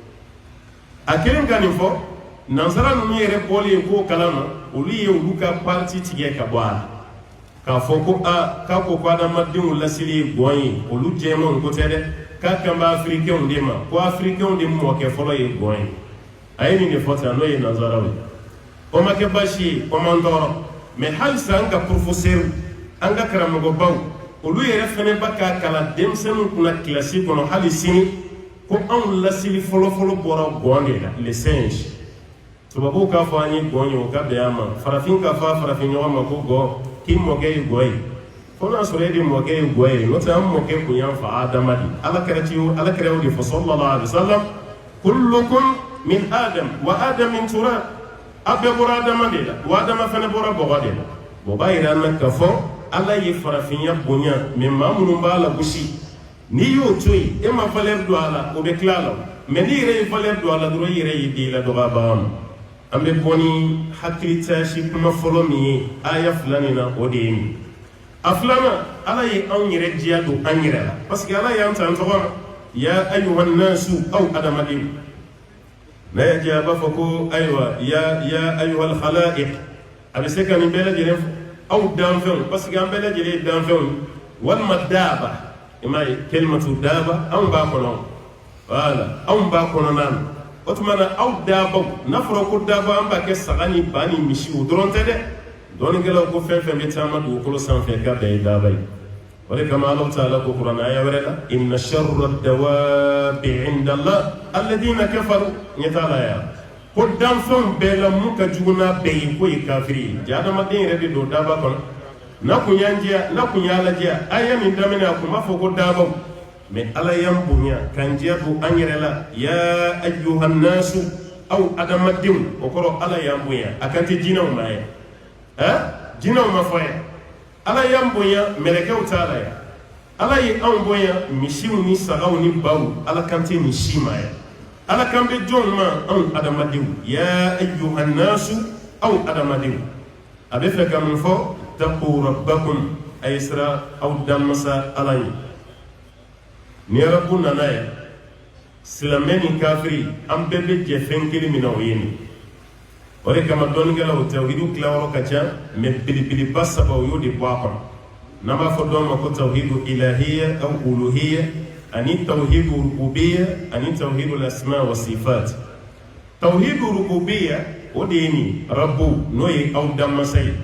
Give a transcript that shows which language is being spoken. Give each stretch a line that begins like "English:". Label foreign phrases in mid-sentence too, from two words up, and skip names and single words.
Bambara: a kelen ka nin fɔ nansara ninnu yɛrɛ bɔlen k'o kalan ma olu ye olu ka parti tigɛ ka bɔ a la k'a fɔ ko k'a ko adamadenw lasili ye gɔn ye olu jɛmanw ko tɛ dɛ k'a kan bɛ africainw de ma ko africainw de mɔkɛ fɔlɔ ye gɔn ye a ye nin de fɔ tan n'o ye nansaraw ye o ma kɛ baasi ye o man tɔɔrɔ mais halisa an ka professeur an ka karamɔgɔbaw olu yɛrɛ fɛnɛ ba k'a kalan denmisɛnninw kunna kilasi kɔnɔ hali sini ko anw lasili fɔlɔfɔlɔ bɔra gɔn de la
French: les singes
Bambara: tubabuw k'a fɔ an ye gɔn ye o ka bɛn an ma farafin k'a fɔ a farafin ɲɔgɔn ma ko gɔn k'i mɔkɛ ye gɔ ye fo n'a sɔrɔ e de mɔkɛ ye gɔ ye n'o tɛ an mɔkɛ kun y'an fa Adama de Alakira y'o de fɔ sallallahu
Arabic: alaihi wasallam kullukum min Adam wa Adam min turab
Bambara: a bɛɛ bɔra Adama de la wa Adama fana bɔra bɔgɔ de la o b'a yira an na k'a fɔ Ala ye farafinya bonya mais maa minnu b'a la gosi n'i y'o to yen e ma valeur don a la o bɛ tila a la mais n'i yɛrɛ ye valeur don a la dɔrɔn i yɛrɛ y'i den ladɔgɔbaga ma an bɛ bɔ ni hakilitasi kuma fɔlɔ min ye aya fila nin na o de ye nin a filanan Ala ye anw yɛrɛ diya don an yɛrɛ la parce que Ala y'an ta an tɔgɔ ma
Arabic: ya ayyuhan nasu
Bambara: aw adamadenw n'a y'a diya a b'a fɔ ko ayiwa
Arabic: ya ayyuhal khalaiq
Bambara: a bɛ se ka nin bɛɛ lajɛlen fɔ aw danfɛnw parce que an bɛɛ lajɛlen ye danfɛnw walima daaba i m'a ye kelimatu daaba anw b'a kɔnɔ voilà anw b'a kɔnɔna na o tuma na aw daabaw n'a fɔra ko daaba an b'a kɛ saga ni ba ni misi o dɔrɔn tɛ dɛ dɔɔnikɛlaw ko fɛn fɛn bɛ taama dugukolo sanfɛ k'a bɛɛ ye daaba ye o de kama Alahu taala ko kuranɛ aya wɛrɛ la
Arabic: inna sharra dawabi inda Allah alladhina kafaru
Bambara: ɲɛ t'a la ya ko danfɛnw bɛɛ la mun ka jugu n'a bɛɛ ye k'o ye kafiri ye ja adamaden yɛrɛ de don daaba kɔnɔ n'a kun y'an diya n'a kun y'a lajɛ aya nin daminɛ a kun b'a fɔ ko daabaw mais Ala y'an bonya k'an diya don an yɛrɛ la
Arabic: ya ayyuhan nasu
Bambara: aw adamadenw o kɔrɔ Ala y'an bonya a kan tɛ jinɛw ma yan jinɛw ma fɔ yan Ala y'an bonya mɛlɛkɛw t'a la yan Ala ye anw bonya misiw ni sagaw ni baw Ala kan tɛ nin si ma yan Ala kan bɛ jɔnw ma anw adamadenw
Arabic: ya ayyuhan nasu
Bambara: aw adamadenw a bɛ fɛ ka mun fɔ
Arabic: taqu rabbakum
Bambara: a ye siran aw danmasa Ala ye ni Rabu nana yan silamɛ ni kafiri an bɛɛ bɛ jɛ fɛn kelen min na o ye nin o de kama dɔnnikɛlaw tawhidu tilayɔrɔ ka ca mais belebeleba saba o y'o de bɔ a kɔnɔ n'an b'a fɔ dɔw ma ko
Arabic: tawhidu ilahiyya aw uluhiyya
Bambara: ani
Arabic: tawhidu rububiyya
Bambara: ani
Arabic: tawhidu asma wa sifat tawhidu rububiyya
Bambara: o de ye nin Rabu n'o ye aw danmasa ye